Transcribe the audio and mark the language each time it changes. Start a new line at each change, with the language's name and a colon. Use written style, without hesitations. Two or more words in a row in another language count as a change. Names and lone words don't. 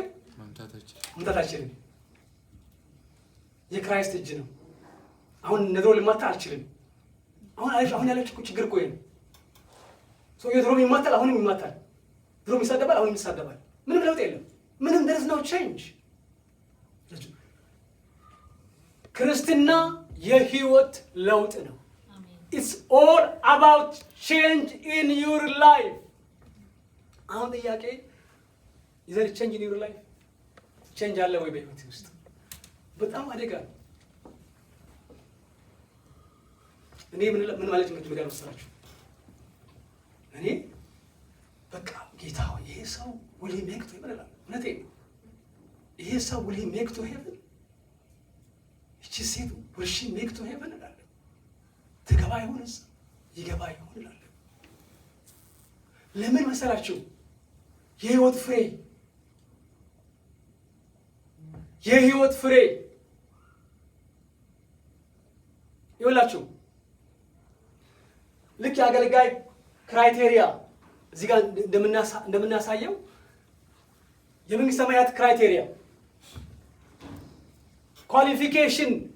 Amharic: መምታት አይችልም። የክራይስት እጅ ነው። አሁን ነድሮ ልማታ አልችልም። አሁን ያለች ችግር እኮ ነው። ሰው የድሮም ይማታል፣ አሁንም ይማታል። ድሮም ይሳደባል፣ አሁንም ይሳደባል። ምንም ለውጥ የለም። ምንም
English: there is no change።
Amharic: ክርስትና የህይወት ለውጥ ነው።
English: It's all about change in your life።
Amharic: አሁን ጥያቄ
English: is there change in your life?
Amharic: change አለ ወይ በህይወት ውስጥ? በጣም አደጋ ነው። እኔ ምን ማለት ነው ነገር መሰላችሁ? እኔ በቃ ጌታ ሆይ ይሄ ሰው ወደ የሚያክት ይመላል። እውነቴን ይሄ ሰው
English: will he make to heaven?
Amharic: እቺ ሴት
English: will she make to heaven
Amharic: እላለሁ። ትገባ ይሆንስ? ይገባ ይሆን እላለሁ። ለምን መሰላችሁ? የህይወት ፍሬ ይኸውላችሁ፣ ልክ የአገልጋይ ክራይቴሪያ እዚህ ጋር እንደምናሳየው የመንግስተ ሰማያት ክራይቴሪያ ኳሊፊኬሽን